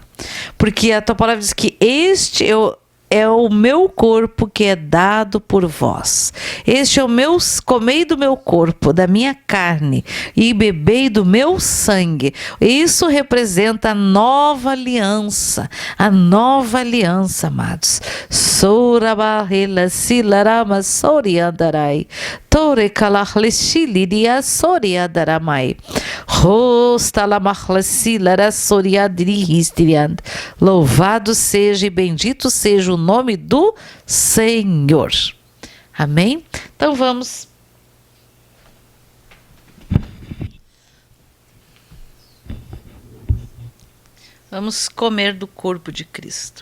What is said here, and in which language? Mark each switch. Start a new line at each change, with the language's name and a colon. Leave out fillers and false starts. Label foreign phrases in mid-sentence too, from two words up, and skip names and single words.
Portuguese: Porque a Tua palavra diz que este é o meu corpo que é dado por vós. Este é o meu, comei do meu corpo, da minha carne, e bebei do meu sangue. Isso representa a nova aliança, amados. Sorabarrela silarama soriandarai. Tore kalahleşiliria soriandaramai. Louvado seja e bendito seja o nome do Senhor. Amém? Então vamos. Vamos comer do corpo de Cristo.